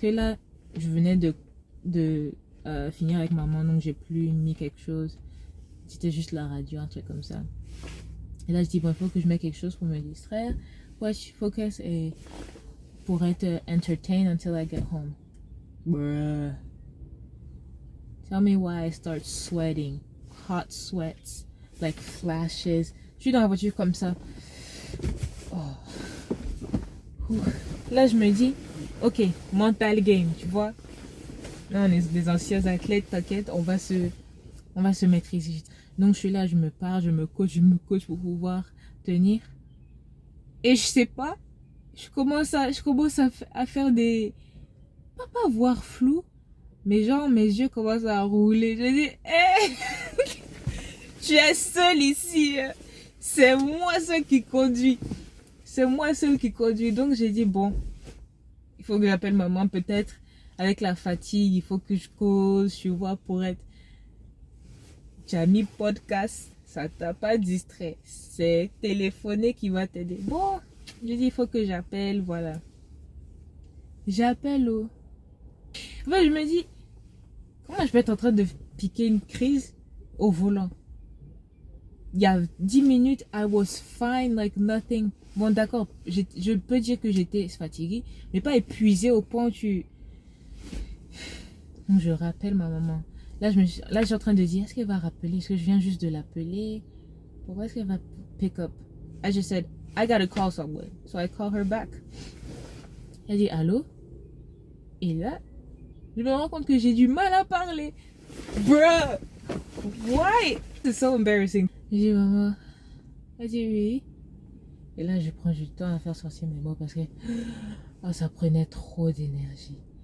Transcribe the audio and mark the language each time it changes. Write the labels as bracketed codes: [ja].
[fr] Que là, je venais de finir avec maman, donc j'ai plus mis quelque chose. C'était juste la radio, un truc comme ça. Et là, je dis, bon, il faut que je mette quelque chose pour me distraire. Watch, focus et pour être entertained [en] until I get home. Bruh. Tell me why I start sweating. Hot sweats. Like flashes. [fr] Je suis dans la voiture comme ça. Oh. Là, je me dis, ok, mental game, tu vois. Là, on est des anciens athlètes, t'inquiète, on va se maîtriser. Donc, je suis là, je me coach pour pouvoir tenir. Et je sais pas, je commence à faire des... Pas voir flou, mais genre mes yeux commencent à rouler. Je dis, hé, tu es seul ici. C'est moi seul qui conduit. C'est moi seul qui conduit. Donc j'ai dit, bon, il faut que j'appelle maman peut-être. Avec la fatigue, il faut que je cause, tu vois, pour être... Tu as mis podcast, ça t'a pas distrait. C'est téléphoner qui va t'aider. Bon, j'ai dit, il faut que j'appelle, voilà. J'appelle au... Ouais, je me dis, comment je peux être en train de piquer une crise au volant? Il y a 10 minutes, [en] I was fine, like nothing. [fr] Bon, d'accord, je peux dire que j'étais fatiguée, mais pas épuisée au point où tu... Donc, je rappelle ma maman. Là, je suis en train de dire, est-ce qu'elle va rappeler? Est-ce que je viens juste de l'appeler? Pourquoi est-ce qu'elle va [en] pick up? I just said, I gotta call someone. So I call her back. [fr] Elle dit, allô? Et là, je me rends compte que j'ai du mal à parler. [en] Bruh! Why? [fr] C'est [en] so embarrassing. [fr] Je dis, maman. Elle dit, oui. Et là, je prends du temps à faire sortir mes mots parce que oh, ça prenait trop d'énergie.